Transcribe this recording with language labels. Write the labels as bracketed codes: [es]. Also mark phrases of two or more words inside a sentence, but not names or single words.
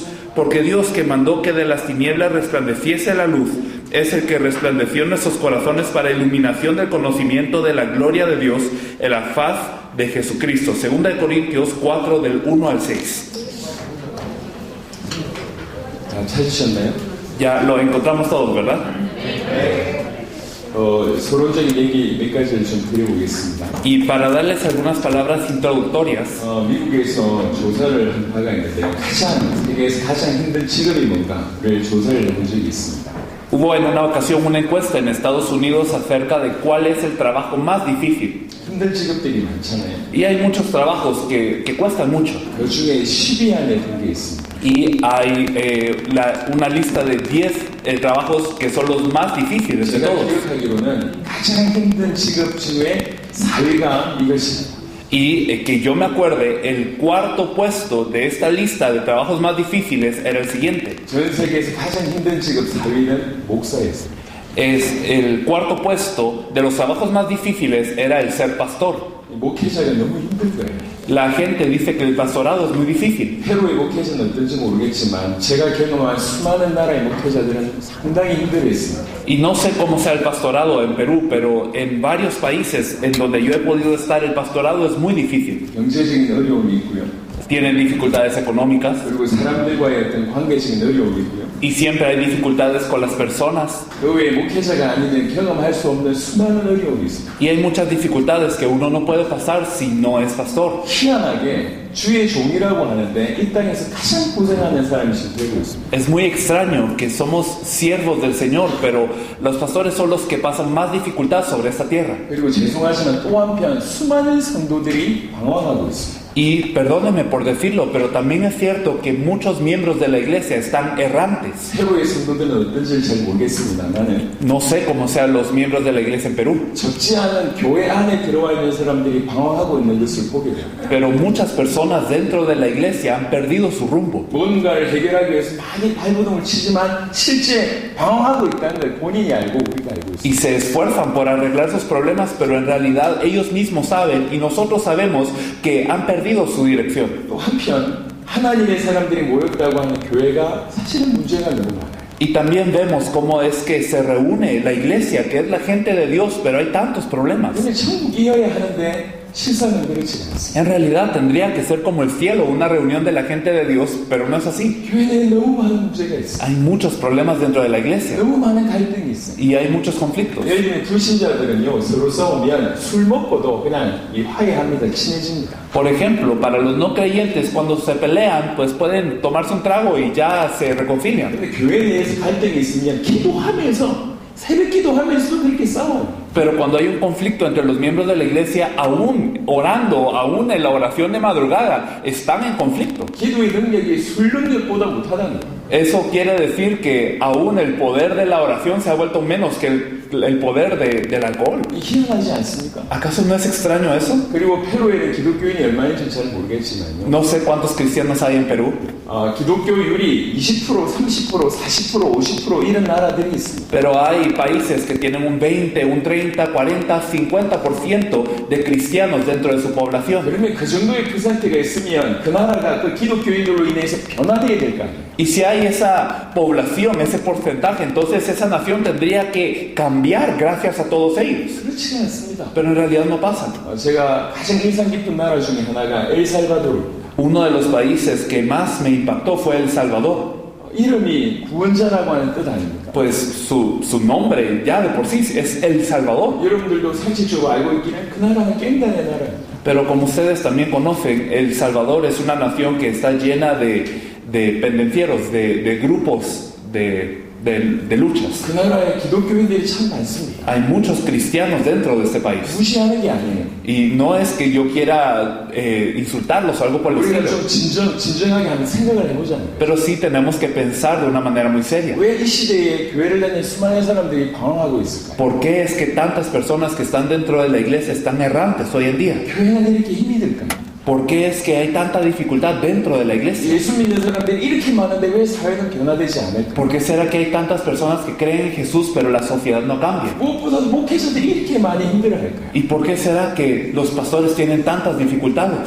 [es] Porque Dios, que mandó que de las tinieblas resplandeciese la luz, es el que resplandeció en nuestros corazones para iluminación del conocimiento de la gloria de Dios en la faz de Jesucristo. 2 de Corintios 4 del 1 al 6. [ko] 찾으셨나요? [es] Ya lo encontramos todos, ¿verdad? [ko] 서론적인 얘기 몇 가지를 좀 드려보겠습니다. [es] Y para darles algunas palabras introductorias, [ko] 미국에서 조사를 한 바가 있는데요. 세계에서 가장 힘든 직업이 뭔가를 조사를 해본 적이 있습니다. [es] hubo en una ocasión una encuesta en Estados Unidos acerca de cuál es el trabajo más difícil. [ko] 힘든 직업들이 많잖아요. [es] Y hay muchos trabajos que cuestan mucho. [ko] 그 중에 10위 안에 든 게 있습니다. [es] Y hay una lista de 10 trabajos que son los más difíciles de [ko] 제가 [es] todos. [ko] 기억하기로는 가장 힘든 직업 중에 4위가 이것입니다. [es] Y que yo me acuerde, el cuarto puesto de esta lista de trabajos más difíciles era el siguiente. [ko] 전 세계에서 가장 힘든 직업 4위는 목사였습니다. [es] El cuarto puesto de los trabajos más difíciles era el ser pastor. [ko] 목회자가 너무 힘든 거예요. [es] La gente dice que el pastorado es muy difícil. [ko] 페루의 목회자는 어떤지 모르겠지만 제가 경험한 수많은 나라의 목회자들은 상당히 힘들어했습니다. [es] Y no sé cómo sea el pastorado en Perú, pero en varios países en donde yo he podido estar, el pastorado es muy difícil. [ko] 경제적인 어려움이 있고요. [es] Tienen dificultades económicas [ko] 그리고 사람들과의 어떤 관계적인 어려움이 있고요. [es] y siempre hay dificultades con las personas. [ko] 그 외에 목회자가 아니면 경험할 수 없는 수많은 어려움이 있습니다. [es] Y hay muchas dificultades que uno no puede pasar si no es pastor. [ko] 희한하게 주의 종이라고 하는데 이 땅에서 가장 고생하는 사람이 지금 되고 있습니다. [es] Es muy extraño que somos siervos del Señor, pero los pastores son los que pasan más dificultad sobre esta tierra. [ko] 그리고 죄송하지만 또 한편 수많은 성도들이 방황하고 있습니다. [es] Y perdónenme por decirlo, pero también es cierto que muchos miembros de la iglesia están errantes. [ko] 페루의 성도들은 어떤지 잘 모르겠습니다만은 [es] No sé cómo sean los miembros de la iglesia en Perú, [ko] 적지 않은 교회 안에 들어와 있는 사람들이 방황하고 있는 것을 보게 됩니다. [es] pero muchas personas dentro de la iglesia han perdido su rumbo. [ko] 뭔가를 해결하기 위해서 많이 발버둥을 치지만 실제 방황하고 있다는 걸 본인이 알고 우리가 알고 있습니다. [es] Y se esfuerzan por arreglar sus problemas, pero en realidad ellos mismos saben y nosotros sabemos que han perdido su dirección. [ko] 또 한편 하나님의 사람들이 모였다고 하는 교회가 사실은 문제가 너무 많아요. [es] Y también vemos cómo es que se reúne la iglesia, que es la gente de Dios, pero hay tantos problemas. [ko] 근데 천국이어야 하는데 실상은 그렇지 않습니다. [es] En realidad tendría que ser como el cielo, una reunión de la gente de Dios, pero no es así. [ko] 교회 내에 너무 많은 문제가 있어요. [es] Hay muchos problemas dentro de la iglesia [ko] 너무 많은 갈등이 있어요. [es] y hay muchos conflictos. [ko] 예를 들면 불신자들은요 서로 싸우면 술 먹고도 그냥 화해합니다. 친해집니다. [es] Por ejemplo, para los no creyentes, cuando se pelean, pues pueden tomarse un trago y ya se reconcilian. [ko] 근데 교회 내에서 갈등이 있으면 기도하면서 새벽 기도하면서도 그렇게 싸워요. [es] Pero cuando hay un conflicto entre los miembros de la iglesia, aún orando, aún en la oración de madrugada, están en conflicto. [ko] 기도의 능력이 술 능력보다 못하다는 거예요. [es] Eso quiere decir que aún el poder de la oración se ha vuelto menos que el poder del alcohol. [ko] 희한하지 않습니까? [es] ¿Acaso no es extraño eso? [ko] 그리고 페루에는 기독교인이 얼마인지 잘 모르겠지만요. [es] No sé cuántos cristianos hay en Perú, [ko] 기독교율이 20%, 30%, 40%, 50% 이런 나라들이 있습니다. [es] pero hay países que tienen un 20, un 30, 40, 50% de cristianos dentro de su población. [ko] 그러면 그 정도의 퍼센트가 있으면 그 나라가 그 기독교인들로 인해서 변화되어야 될 거 아니에요. [es] Y si hay esa población, ese porcentaje, entonces esa nación tendría que cambiar gracias a todos ellos. [ko] 그렇지 않습니다. [es] Pero en realidad no pasa. [ko] 제가 가장 인상 깊은 나라 중에 하나가 엘살바도르입니다. [es] Uno de los países que más me impactó fue El Salvador. [ko] 이름이 구원자라고 하는 뜻 아닙니까? [es] Pues su nombre ya de por sí es El Salvador. [ko] 여러분들도 상식적으로 알고 있기는 그 나라는 깽단의 나라입니다. [es] Pero como ustedes también conocen, El Salvador es una nación que está llena de pendencieros, de grupos de luchas. [ko] 그 나라에 기독교인들이 참 많습니다. [es] Hay muchos cristianos dentro de este país. [ko] 무시하는 게 아니에요. [es] Y no es que yo quiera insultarlos o algo por el [ko] 우리가 [es] estilo, [ko] 좀 진정하게 한번 생각을 해보자는 거예요. [es] pero sí tenemos que pensar de una manera muy seria. [ko] 왜 이 시대에 교회를 다니는 수많은 사람들이 방황하고 있을까요? [es] ¿Por qué es que tantas personas que están dentro de la iglesia están errantes hoy en día? [ko] 교회 안에 이렇게 힘이 들까요? [es] ¿Por qué es que hay tanta dificultad dentro de la iglesia? [ko] 예수 믿는 사람들이 이렇게 많은데 왜 사회는 변화되지 않을까? [es] ¿Por qué será que hay tantas personas que creen en Jesús pero la sociedad no cambia? [ko] 무엇보다도 목회자들이 이렇게 많이 힘들어할까요? [es] ¿Y por qué será que los pastores tienen tantas dificultades?